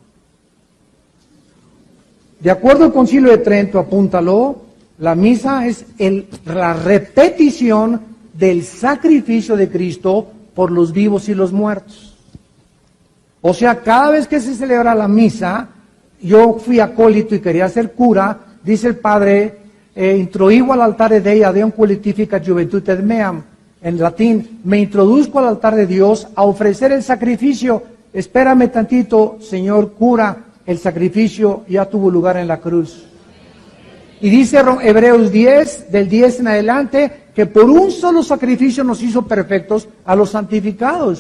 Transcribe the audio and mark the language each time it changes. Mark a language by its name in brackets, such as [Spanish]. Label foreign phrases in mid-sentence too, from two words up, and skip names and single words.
[Spanish] De acuerdo al Concilio de Trento, apúntalo, la misa es la repetición del sacrificio de Cristo por los vivos y los muertos. O sea, cada vez que se celebra la misa, yo fui acólito y quería ser cura, dice el padre, [Latin] introigo al altare Dei ad eum qualificat juventutem meam, [Spanish] en latín, me introduzco al altar de Dios a ofrecer el sacrificio. Espérame tantito, señor cura, el sacrificio ya tuvo lugar en la cruz. Y dice Hebreos 10, del 10 en adelante, que por un solo sacrificio nos hizo perfectos a los santificados.